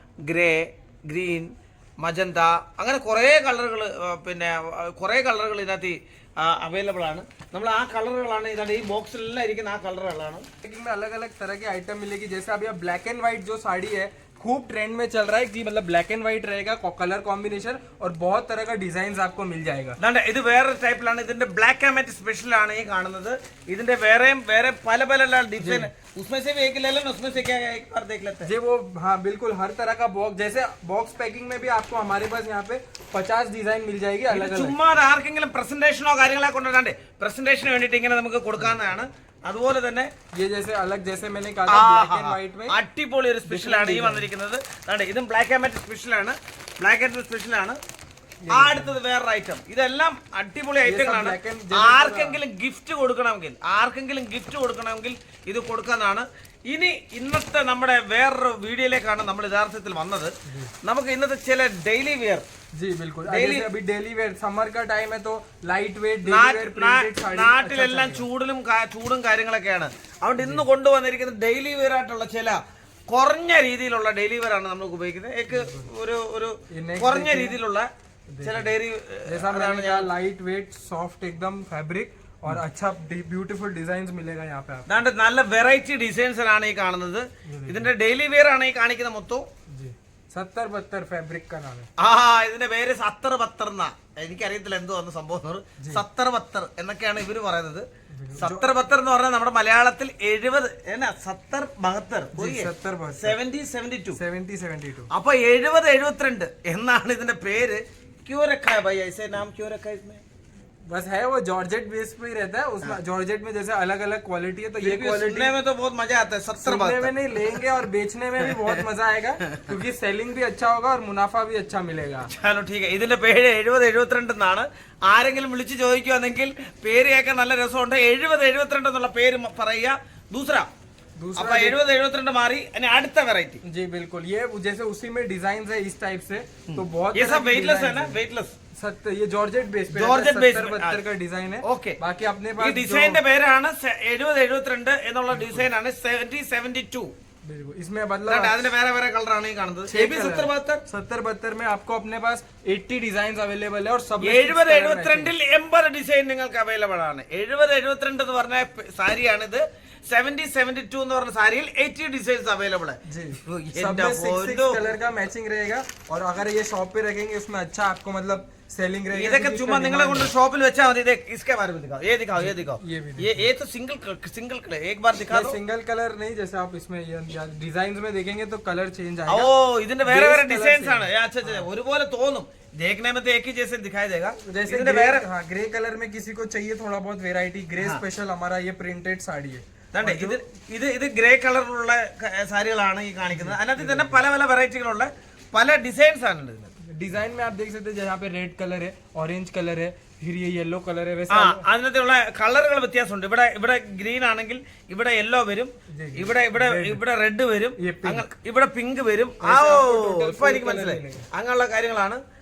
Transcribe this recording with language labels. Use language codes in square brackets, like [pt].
[ml] Grey, green, magenta, അങ്ങനെ കുറേ കളറുകൾ, പിന്നെ കുറേ കളറുകൾ ഇതിനകത്ത് അവൈലബിൾ ആണ്. നമ്മൾ ആ കളറുകളാണ് ഇതാണ് ഈ ബോക്സിലെല്ലാം ഇരിക്കുന്ന ആ കളറുകളാണ്. [hi] अलग अलग तरह की आइटम मिलेगी. जैसे अभी ब्लैक एंड व्हाइट जो साड़ी है खूब ट्रेंड में चल रहा है कि मतलब ब्लैक एंड व्हाइट रहेगा, कलर कॉम्बिनेशन और बहुत तरह का डिजाइन आपको मिल जाएगा. [ml] ഇത് വേറെ ടൈപ്പിലാണ്. ഇതിന്റെ ബ്ലാക്ക് ആൻഡ് വൈറ്റ് സ്പെഷ്യൽ ആണ് ഈ കാണുന്നത്. ഇതിന്റെ വേറെ പല ഡിസൈൻ. [hi] उसमें से भी एक ले लेना, उसमें से क्या एक बार देख लेते हैं जी. वो हाँ बिल्कुल हर तरह का बॉक्स. जैसे बॉक्स पैकिंग में भी आपको हमारे पास यहाँ पे 50 डिजाइन मिल जाएगी अलग अलग. [ml] ചുമ്മാ ആർക്കെങ്കിലും പ്രസന്റേഷനോ കാര്യങ്ങളോ കൊണ്ടുവരാണ്ട് പ്രസന്റേഷന് വേണ്ടിയിട്ട് ഇങ്ങനെ നമുക്ക് കൊടുക്കാവുന്നതാണ്. അതുപോലെ തന്നെ [hi] जैसे मैंने कहा ब्लैक एंड व्हाइट में [ml] അടിപൊളി ഒരു സ്പെഷ്യൽ ആണ് ഈ വന്നിരിക്കുന്നത്. ഇതും ബ്ലാക്ക് ആൻഡ് വൈറ്റ് സ്പെഷ്യൽ ആണ്. ബ്ലാക്ക് ആൻഡ് വൈറ്റ് സ്പെഷ്യൽ ആണ്. അടുത്തത് വേറൊരു ഐറ്റം. ഇതെല്ലാം അടിപൊളി ഐറ്റങ്ങളാണ്. ആർക്കെങ്കിലും ഗിഫ്റ്റ് കൊടുക്കണമെങ്കിൽ ഇത് കൊടുക്കാനാണ്. ഇനി ഇന്നത്തെ നമ്മുടെ വേറൊരു വീഡിയോയിലേക്കാണ് നമ്മൾ യഥാർത്ഥത്തിൽ വന്നത്. നമുക്ക് ഇന്നത്തെ ചില ഡെയിലി വെയർ. [hi] जी बिल्कुल. अभी डेली वेयर समर का टाइम है तो light weight daily wear printed sari. [ml] നാട്ടിലെല്ലാം ചൂടും കാര്യങ്ങളൊക്കെയാണ്. അതുകൊണ്ട് ഇന്ന് കൊണ്ടുവന്നിരിക്കുന്നത് ഡെയിലി വെയർ ആയിട്ടുള്ള ചില കുറഞ്ഞ രീതിയിലുള്ള ഡെയിലി വെയർ ആണ് നമ്മൾ ഉപയോഗിക്കുന്നത്. ഒരു കുറഞ്ഞ രീതിയിലുള്ള ചില ഡെയിലി [hi] लाइट वेट सॉफ्ट एकदम फैब्रिक और अच्छा ब्यूटीफुल डिजाइन्स मिलेगा यहाँ पे. [ml] അതാണ്ട് നല്ല വെറൈറ്റി ഡിസൈൻസ് ആണ് ഈ കാണുന്നത്. ഇതിന്റെ ഡെയിലി വെയർ ആണ് ഈ കാണിക്കുന്ന മൊത്തം. [hi] 70-72 ഫാബ്രിക് का नाम है. [ml] ഇതിന്റെ പേര് 70-72 എന്നാ. എനിക്കറിയത്തില്ല എന്തോ ഒന്ന് സംഭവം. 70-72 എന്നൊക്കെയാണ് ഇവര് പറയുന്നത്. 70-72 എന്ന് പറഞ്ഞാൽ നമ്മുടെ മലയാളത്തിൽ 70 70-72 അപ്പൊ 70-72 എന്നാണ് ഇതിന്റെ പേര്. [hi] ക്യൂ രഖാ ഹൈ ഭൈ ऐसे नाम क्यों रखा है इसमें? बस है वो जॉर्जेट बेस पे ही रहता है. उसमें जॉर्जेट में जैसे अलग अलग क्वालिटी है तो ये क्वालिटी सुनने में तो बहुत मजा आता है. 70 में नहीं लेंगे और बेचने में भी बहुत मजा आएगा क्योंकि सेलिंग भी अच्छा होगा और मुनाफा भी अच्छा मिलेगा. चलो ठीक है. [ml] ഇതിന്റെ പേര് 70-72 എന്നാണ്. ആരെങ്കിലും വിളിച്ച് ചോദിക്കുകയാണെങ്കിൽ പേര് കേൾക്കാൻ നല്ല രസമുണ്ട്. 70-72 എന്നുള്ള പേര് പറയുക. [hi] दूसरा 70-72 मारी [ml] അടുത്ത വെറൈറ്റി. [hi] जी बिल्कुल. ये जैसे उसी में डिजाइन है इस टाइप से तो बहुत ये सब वेटलेस है ना. वेटलेस ये जॉर्जेट बेस पे 70-72 का डिजाइन है. ओके. बाकी अपने पास [ml] ഈ ഡിസൈനിന്റെ പേരാണ് 70-72 എന്നുള്ള ഡിസൈൻ ആണ്. 70-72 [hi] इसमें मतलब [ml] അതിന്റെ വേറെ കളർ ആണ് ഈ കാണുന്നത്. [hi] 70-72 में आपको अपने पास 80 डिजाइन अवेलेबल है और सब [ml] 70-72 80 ഡിസൈൻ നിങ്ങൾക്ക് അവൈലബിൾ ആണ്. 70-72 എന്ന് പറഞ്ഞ സാരിയാണിത്. 70-72 എന്ന് പറഞ്ഞ സാരിയിൽ 80 ഡിസൈൻസ് അവൈലബിൾ [hi] है. सब में 6 कलर का मैचिंग रहेगा और अगर ये शॉप पे रखेंगे उसमें अच्छा आपको मतलब सेलिंग रहेगा. [ml] ഇതൊക്കെ ചുമ്മാ നിങ്ങളെ കൊണ്ട് ഷോപ്പിൽ വെച്ചാൽ മതി. [hi] इसके बारे में दिखाओ. ये दिखाओ ये तो सिंगल कलर एक बार दिखा दो. सिंगल कलर नहीं. जैसे आप इसमें डिजाइन में देखेंगे तो कलर चेंज आएगा. [ml] ഓ ഇതിന്റെ വേറെ ഡിസൈൻസ് ആണ്. अच्छा ഒരുപോലെ തോന്നും. [hi] देखने में तो एक ही जैसे दिखाई देगा. जैसे ग्रे कलर में किसी को चाहिए थोड़ा बहुत वेराइटी. ग्रे स्पेशल हमारा ये प्रिंटेड साड़ी है. [ml] ഇത് ഗ്രേ കളറിലുള്ള സാരികളാണ് ഈ കാണിക്കുന്നത്. അതിനകത്ത് തന്നെ പല വെറൈറ്റികളുള്ള പല ഡിസൈൻസ് ആണ്. [hi] डिजाइन में आप देख सकते हैं यहाँ पे रेड कलर है, ऑरेंज कलर है, फिर ये येलो कलर है. वैसे [ml] അതിനകത്തുള്ള കളറുകൾ വ്യത്യാസമുണ്ട്. ഇവിടെ ഗ്രീൻ ആണെങ്കിൽ ഇവിടെ യെല്ലോ വരും, ഇവിടെ റെഡ് വരും, ഇവിടെ പിങ്ക് വരും. ഇപ്പൊ എനിക്ക് മനസ്സിലായി. അങ്ങനെയുള്ള കാര്യങ്ങളാണ്.